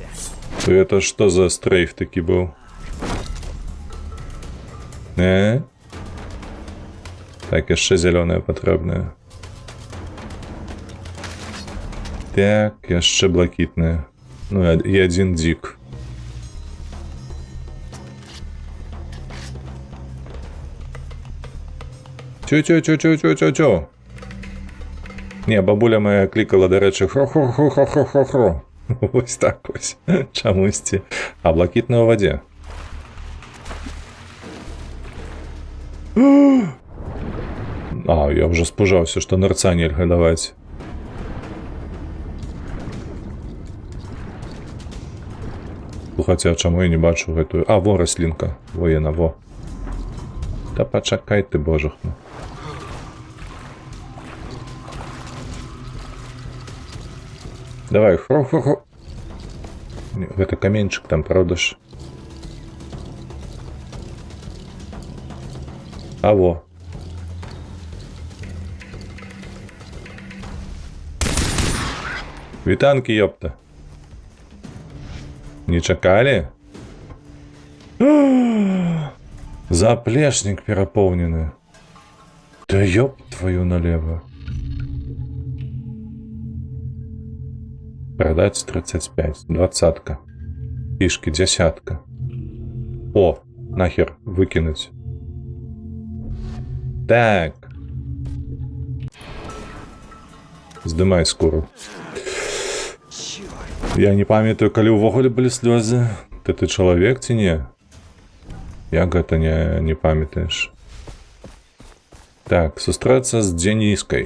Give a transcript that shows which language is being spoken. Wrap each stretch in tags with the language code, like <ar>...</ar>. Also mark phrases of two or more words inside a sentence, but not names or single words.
<be>Гэта што за стрейф такі быў? Так, яшчэ зялёная патрэбная. Так, яшчэ блакітная. Ну і адзін дзік. Тю-тю-тю-тю-тю-тю-тю. Не, бабуля моя клікала, дарэчы, хро-хро-хро-хро-хро-хро. Вось так вось. Чамусьці. А блакітная ў вадзе. А, я ўжо спужаўся, што нырца нельга даваць. Хаця, чаму я не бачу гэтую... А, во, раслінка. Во, яна, во. Та пачакай ты, божахну. Давай, хро-хро-хро. Гэта каменьчык там, правда ж? А во. Вітанкі, ёпта. Не чакалі? Заплечнік перапоўнены.</be> <ru>Да ёб твою налево. Продать 35. 20-ка. Фишки 10-ка. О, нахер выкинуть. Так.</ru> <be>Здымай скуру. Я не памятаю, калі ўвогуле былі слёзы. Ты чалавек ці не? Як гэта не памятаеш? Так, сустрэцца з Дзеніскай.</be>